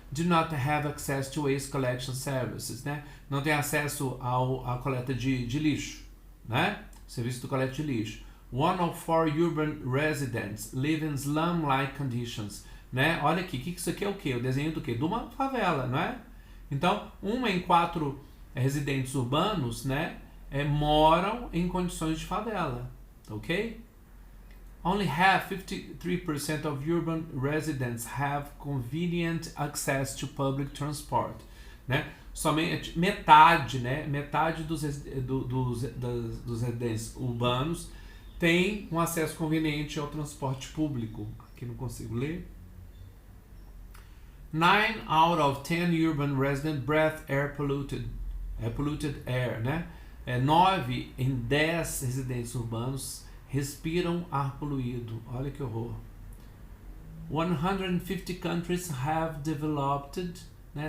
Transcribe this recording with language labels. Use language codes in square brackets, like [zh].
[en] do not have access to waste collection services, né? [pt] Não tem acesso à coleta de lixo, né? Serviço de coleta de lixo. [en] 1 in 4 urban residents live in slum-like conditions, né? [pt] Olha aqui, que isso aqui é o quê? O desenho do quê? De uma favela, não é? Então, 1 em 4 residentes urbanos, né, moram em condições de favela, ok? [en] Only half, 53% of urban residents have convenient access to public transport, né? [pt] Somente metade, né? Metade dos residentes urbanos tem um acesso conveniente ao transporte público. Aqui não consigo ler. [en] 9 out of 10 urban residents breathe polluted air, né? [pt] 9 em 10 residentes urbanos respiram ar poluído. Olha que horror. [en] 150 countries have developed, né?